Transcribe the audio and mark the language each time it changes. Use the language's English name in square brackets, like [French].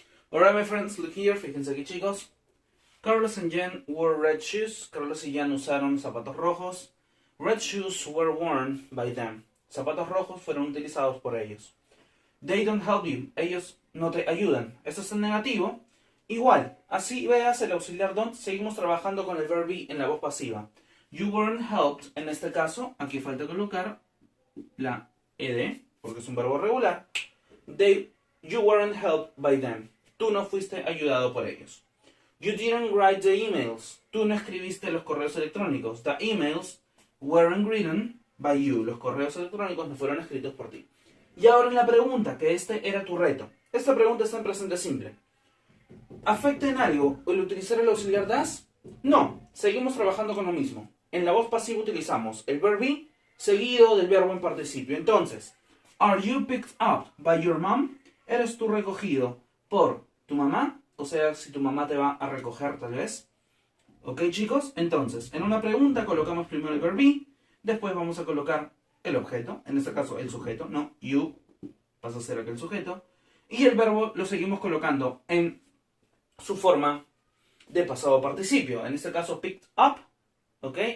[English] Alright, my friends, look here, [Spanish] fíjense aquí, chicos. [English] Carlos and Jen wore red shoes. [Spanish] Carlos y Jen usaron zapatos rojos. [English] Red shoes were worn by them. [Spanish] Zapatos rojos fueron utilizados por ellos. [English] They don't help you. [Spanish] Ellos no te ayudan. Esto es en negativo. Igual, así veas el auxiliar don't, seguimos trabajando con el verb be en la voz pasiva. [English] You weren't helped, [Spanish] en este caso, aquí falta colocar la ed, porque es un verbo regular. [English] You weren't helped by them. [Spanish] Tú no fuiste ayudado por ellos. [English] You didn't write the emails. [Spanish] Tú no escribiste los correos electrónicos. [English] The emails weren't written by you. [Spanish] Los correos electrónicos no fueron escritos por ti. Y ahora en la pregunta, que este era tu reto. Esta pregunta está en presente simple. ¿Afecta en algo el utilizar el auxiliar das? No, seguimos trabajando con lo mismo. En la voz pasiva utilizamos el verb be seguido del verbo en participio. [English] Entonces, are you picked up by your mom? [Spanish] ¿Eres tú recogido por tu mamá? O sea, si tu mamá te va a recoger, tal vez. ¿Ok, chicos? Entonces, en una pregunta colocamos primero el verb be, después vamos a colocar el objeto, en este caso el sujeto, no, you, pasa a ser aquel sujeto, y el verbo lo seguimos colocando en su forma de pasado participio, en este caso picked up, ¿ok?